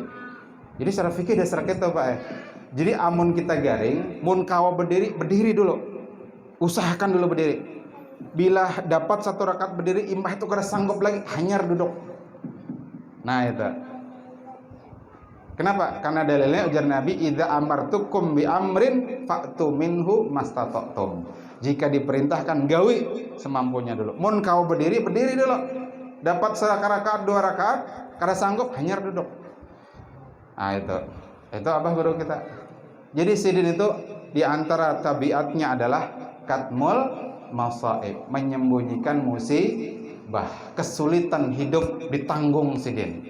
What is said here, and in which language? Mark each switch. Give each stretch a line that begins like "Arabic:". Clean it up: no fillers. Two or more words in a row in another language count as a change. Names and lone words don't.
Banjar: Jadi secara fikih dasar kita pak. Jadi amun kita garing, mun kawa berdiri dulu. Usahakan dulu berdiri. Bila dapat 1 rakaat berdiri, imbah itu kada sanggup lagi, hanyar duduk. Nah itu. Kenapa? Karena dalilnya ujar Nabi,
Arabic: إذا أمرتكم بأمر فأتوا منه ما استطعتم.
Banjar: Jika diperintahkan gawi semampunya dulu. Mun kau berdiri dulu. Dapat 1 rakaat 2 rakaat, kada sanggup hanyar duduk. Nah itu. Itu Abah Guru kita. Jadi Sidin itu di antara tabiatnya adalah
Arabic: كتم المصائب,
Banjar: menyembunyikan musibah, kesulitan hidup ditanggung Sidin.